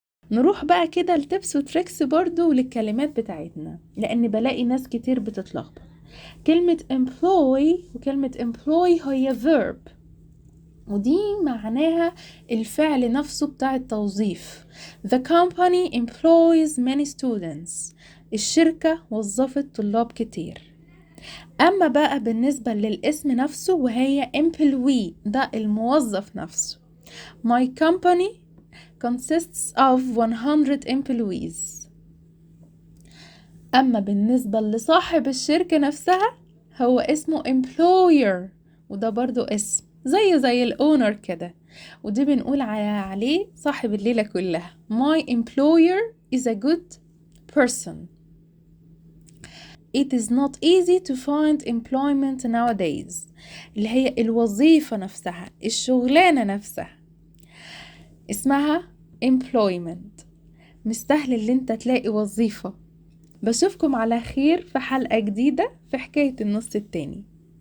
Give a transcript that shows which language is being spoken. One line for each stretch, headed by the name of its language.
Arabic: نروح بقى كده لتبس وتريكس برضو وللكلمات بتاعتنا، لأن بلاقي ناس كتير بتتلخبط. كلمة employ وكلمة employ هي verb، ودي معناها الفعل نفسه بتاع التوظيف.
English: The company employs many students.
Arabic: الشركة وظفت طلاب كتير. أما بقى بالنسبة للاسم نفسه وهي employee، ده الموظف نفسه.
English: My company consists of 100 employees.
Arabic: أما بالنسبة لصاحب الشركة نفسها هو اسمه employer، وده برضو اسم زي الأونر كده، ودي بنقول عليه صاحب الليلة كلها.
English: My employer is a good person. It is not easy to find employment nowadays.
Arabic: اللي هي الوظيفة نفسها، الشغلانة نفسها اسمها employment. مش سهل اللي انت تلاقي وظيفة. بشوفكم على خير في حلقة جديدة في حكاية النص التاني.